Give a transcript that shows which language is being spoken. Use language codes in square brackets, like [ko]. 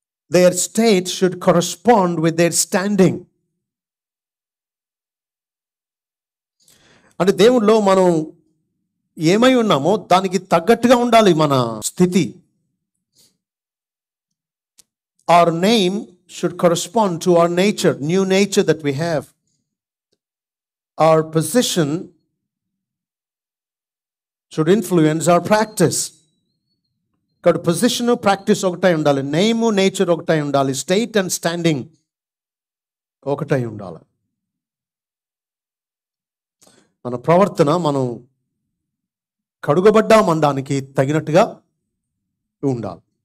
[en] Their state should correspond with their standing. [te] అంటే దేవునిలో మనం ఏమై ఉన్నామో దానికి తగ్గట్టుగా ఉండాలి మన స్థితి. [en] Our name should correspond to our nature, new nature that we have. Our position should influence our practice. [te] కాబట్టి పొజిషన్ ప్రాక్టీస్ ఒకటై ఉండాలి, నేమ్ నేచర్ ఒకటై ఉండాలి, [en] state and standing [te] ఒకటై ఉండాలి. మన ప్రవర్తన మనం కడుగబడ్డామనడానికి తగినట్టుగా ఉండాలి.